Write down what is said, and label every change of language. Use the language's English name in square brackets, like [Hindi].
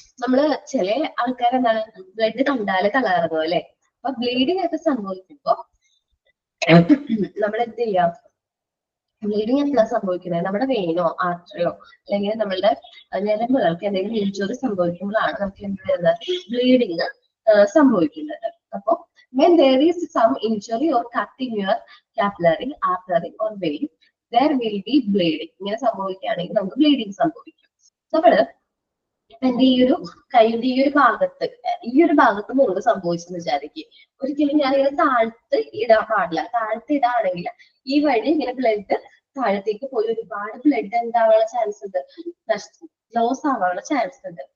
[Malayalam] നമ്മള് ചില ആൾക്കാർ എന്താണ് ബ്ലഡ് കണ്ടാല് തലകറങ്ങും അല്ലെ. അപ്പൊ ബ്ലീഡിങ് ഒക്കെ സംഭവിക്കുമ്പോ നമ്മൾ എന്ത് ചെയ്യാം, ബ്ലീഡിങ് എപ്പോഴാണ് സംഭവിക്കുന്നത്, നമ്മുടെ വെയിനോ ആർട്ടറിയോ അല്ലെങ്കിൽ നമ്മളുടെ ഞരമ്പുകൾക്ക് എന്തെങ്കിലും ഇഞ്ചുറി സംഭവിക്കുമ്പോഴാണ് നമുക്ക് എന്ത് വരുന്നത്, ബ്ലീഡിങ് സംഭവിക്കുന്നത്. അപ്പൊ [English] when there is some injury or cut in your capillary, artery or vein, there will be bleeding. [Malayalam] ഇങ്ങനെ സംഭവിക്കുകയാണെങ്കിൽ നമുക്ക് ബ്ലീഡിങ് സംഭവിക്കും. നമ്മള് എന്റെ ഈ ഒരു കൈയുടെ ഈ ഒരു ഭാഗത്ത് മുറിവ് സംഭവിച്ചെന്ന് വിചാരിക്കും. ഒരിക്കലും ഞാനിങ്ങനെ താഴ്ത്ത് ഇടാൻ പാടില്ല. താഴ്ത്ത് ഇടാണെങ്കിൽ ഈ വഴി ഇങ്ങനെ ബ്ലഡ് താഴത്തേക്ക് പോയി ഒരുപാട് ബ്ലഡ് എന്താവാനുള്ള ചാൻസ് ഉണ്ട്, ലോസ് ആവാനുള്ള ചാൻസ് ഉണ്ട്.